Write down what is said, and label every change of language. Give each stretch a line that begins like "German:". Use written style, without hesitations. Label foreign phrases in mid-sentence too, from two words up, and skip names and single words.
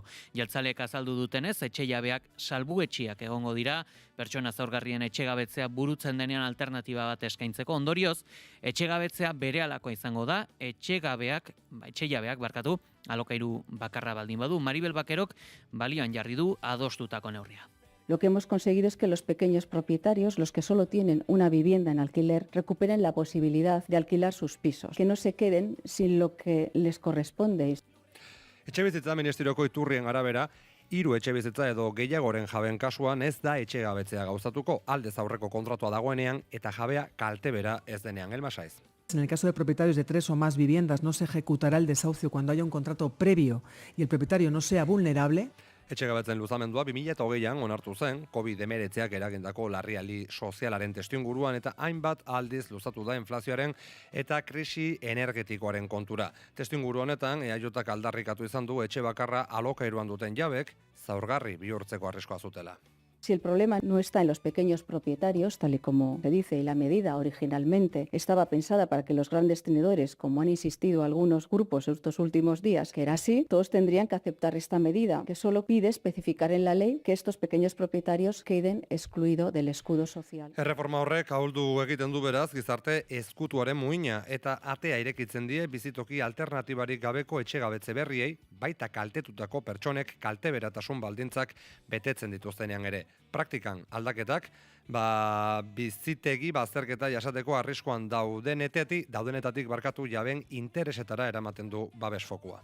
Basque: Jeltzaleek azaldu dutenez, etxe jabeak salbuetxiak egongo dira, pertsona zaurgarrien etxe gabetzea burutzen denean alternatiba bat eskaintzeko. Ondorioz, etxe gabetzea berehalako izango da, etxe jabeak alokairu bakarra baldin badu. Maribel Bakerok balioan jarri du adostutako neurria.
Spanish: Lo que hemos conseguido es que los pequeños propietarios, los que solo tienen una vivienda en alquiler, recuperen la posibilidad de alquilar sus pisos, que no se queden sin lo que les corresponde.
Basque: Etxebizitza Ministerioko iturrien arabera, 3 etxebizitza edo gehiagoren jabeen kasuan ez da etxegabetzea gauzatuko, aldez aurreko kontratua dagoenean eta jabea kaltebera ez denean. Elma Saiz.
Spanish: En el caso de propietarios de 3 o más viviendas no se ejecutará el desahucio cuando haya un contrato previo y el propietario no sea vulnerable.
Basque: Etxegabetzen luzamendua 2020an onartu zen, COVID-19ak eragindako larrialdi sozialaren testuinguruan eta hainbat aldiz luzatu da inflazioaren eta krisi energetikoaren kontura. Testuinguru honetan, EAJak aldarrikatu izan du etxe bakarra alokairuan duten jabek zaurgarri bihurtzeko arriskoa zutela.
Spanish: Si el problema no está en los pequeños propietarios, tal y como se dice, y la medida originalmente estaba pensada para que los grandes tenedores, como han insistido algunos grupos estos últimos días, que era así, todos tendrían que aceptar esta medida, que solo pide especificar en la ley que estos pequeños propietarios queden excluidos del escudo social.
Basque: Erreforma horrek ahuldu egiten du beraz gizarte ezkutuaren muina eta atea irekitzen die bizitoki alternatibarik gabeko etxegabetze berriei, baita kaltetutako pertsonek kalteberatasun baldintzak betetzen dituztenean ere. Praktikan aldaketak, bizitegi bazterketa jasateko arriskoan daudenetatik barkatu jaben interesetara eramaten du babesfokua.